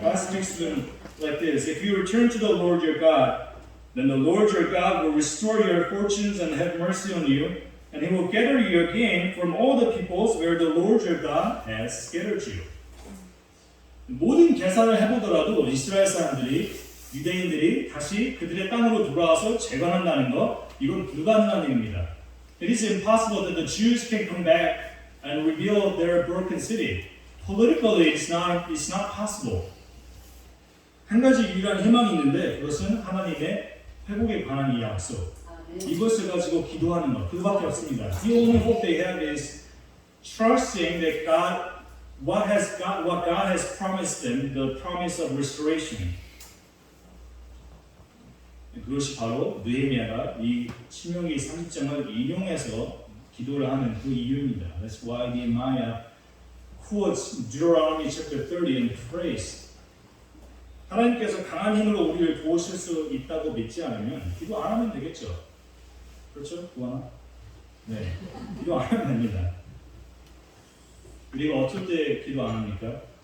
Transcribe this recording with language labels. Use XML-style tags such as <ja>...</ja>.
<en>God speaks to them like this. If you return to the Lord your God, then the Lord your God will restore your fortunes and have mercy on you, and He will gather you again from all the peoples where the Lord your God has scattered you.</en> <ko>모든 계산을 해보더라도 이스라엘 사람들이 유대인들이 다시 그들의 땅으로 돌아와서 재건한다는 것, 이건 불가능한 일입니다.</ko> <en>It is impossible that the Jews can come back and rebuild their broken city. Politically, it's not possible.</en> <ko>한 가지 유일한 희망이 있는데 그것은 하나님의 회복에 관한 이 약속. 이것을 가지고 기도하는 것, 그밖에 없습니다.</ko> <en>The only hope they have is trusting that what God has promised them, the promise of restoration.</en> <ko>그것이 바로 느헤미야가 이 신명기 30장을 인용해서 기도를 하는 그 이유입니다.</ko> <en>That's why Nehemiah quotes Deuteronomy chapter 30 and prays.</en> <ko>하나님께서 강한 힘으로 우리를 도우실 수 있다고 믿지 않으면 기도 안 하면 되겠죠. 그렇죠? 구하나? 네. 기도 안 하면 됩니다. 우리가 어떨 때 기도 안 합니까?</ko>